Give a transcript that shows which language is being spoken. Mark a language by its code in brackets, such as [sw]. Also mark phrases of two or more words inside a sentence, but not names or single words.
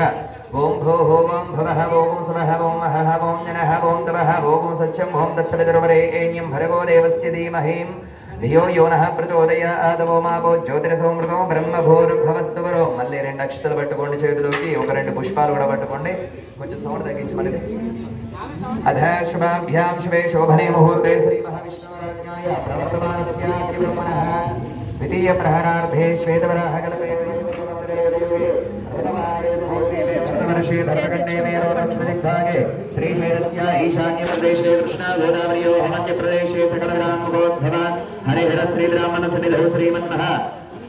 [sa] ఓం భూః ఓం భువః ఓం సువః ఓం మహః ఓం జనః ఓం తపః ఓం సత్యం ఓం తత్సవితుర్వరేణ్యం భర్గో దేవస్య ధీమహి ధియో యో నః ప్రచోదయాత్. ఓమాపో జ్యోతిరసోమృతో బ్రహ్మభూర్భువస్సువరో. [te] మళ్ళీ 2 అక్షతలు పట్టుకోండి చేతిలోకి. ఒక 2 పుష్పాలు కూడా పట్టుకోండి. కొంచెం సౌండ్ తగ్గించమని. [sa] अधः शुभाभ्यां शुभे शोभने मुहूर्ते श्री महाविष्णुराज्ञाय प्रवर्तमानस्य ब्रह्मणः द्वितीय प्रहरार्धे श्वेतवराहकल्पे वर्षे भरतखण्डे मेरोदक्षिणदिग्भागे श्रीशैलस्य ईशान्यप्रदेशे कृष्णागोदावर्योः मध्यप्रदेशे सकलविरान्मुखोद्भव हरिहर श्रीब्राह्मणसन्निधौ श्रीमन्मः